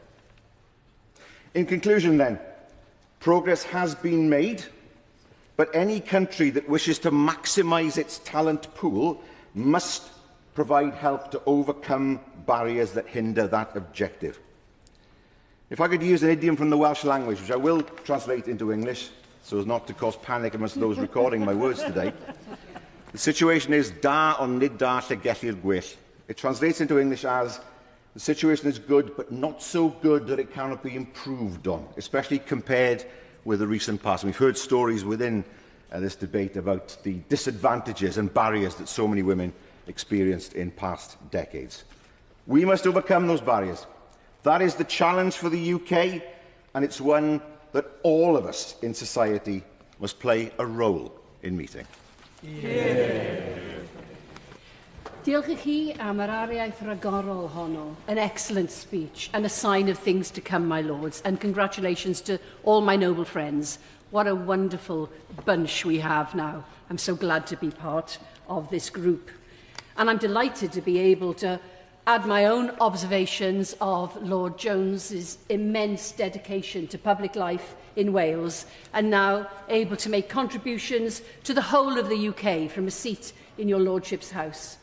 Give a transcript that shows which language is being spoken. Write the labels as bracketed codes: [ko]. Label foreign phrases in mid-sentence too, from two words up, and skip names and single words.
[en] In conclusion then, progress has been made, but any country that wishes to maximise its talent pool must provide help to overcome barriers that hinder that objective. If I could use an idiom from the Welsh language, which I will translate into English, so as not to cause panic amongst those recording my words today, the situation is [cy] da ond nid da lle gellir gwell. [en] It translates into English as, the situation is good, but not so good that it cannot be improved on, especially compared with the recent past. And we've heard stories within this debate about the disadvantages and barriers that so many women experienced in past decades. We must overcome those barriers. That is the challenge for the UK, and it's one that all of us in society must play a role in meeting. [cy] Diolch I chi am yr ariaeth ragorol honno, [en] an excellent speech and a sign of things to come, my lords, and congratulations to all my noble friends. What a wonderful bunch we have now. I'm so glad to be part of this group. And I'm delighted to be able to add my own observations of Lord Jones's immense dedication to public life in Wales, and now able to make contributions to the whole of the UK from a seat in your Lordship's house.